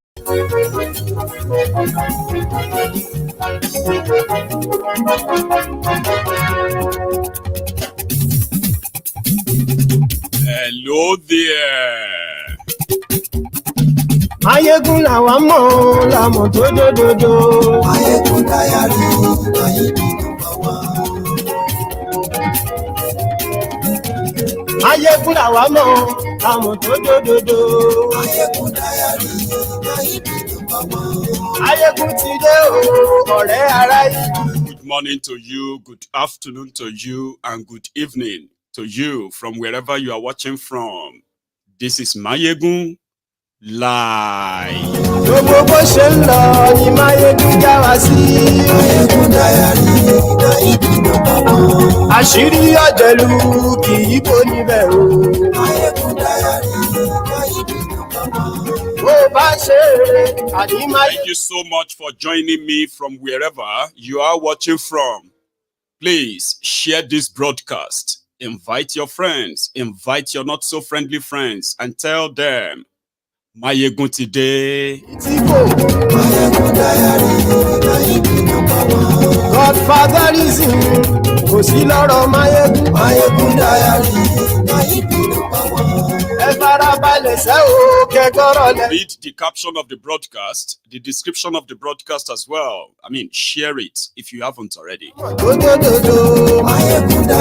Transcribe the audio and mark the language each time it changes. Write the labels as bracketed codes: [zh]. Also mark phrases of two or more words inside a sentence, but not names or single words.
[en] Hello there. [yo] Maiyegun làwa mọ̀ làmọ̀ dódódódó. [en] Maiyegun diary, Maiyegun number one. [yo] Maiyegun làwa mọ̀ làmọ̀ dódódódó. [en] Maiyegun diary, Maiyegun number one. [yo] Maiyegun ti dé o, ọ̀rẹ́ aráyé. [en] Good morning to you, good afternoon to you, and good evening to you from wherever you are watching from. This is Maiyegun Live. [yo] Gbogbo bó ṣe ń lọ ni Maiyegun já wa sí. [en] Maiyegun diary, Maiyegun number one. [yo] Àṣírí ọ̀jẹ̀lú kì í kó níbẹ̀ o. [en] Maiyegun diary, Maiyegun number one. [yo] Bó bá ṣe àní Maiyegun. [en] Thank you so much for joining me from wherever you are watching from. Please share this broadcast. Invite your friends, invite your not so friendly friends, and tell them, Maiyegun today. Maiyegun diary, Maiyegun number one. [yo] Godfatherism, kò sí lọ́rọ̀ Maiyegun. [en] Maiyegun diary, Maiyegun number one. [yo] Ẹ farabalẹ̀ ṣe o kẹ́kọ̀rọ̀ lẹ. [en] Read the caption of the broadcast, the description of the broadcast as well. I mean, share it if you haven't already. [yo] Dódódódó. Maiyegun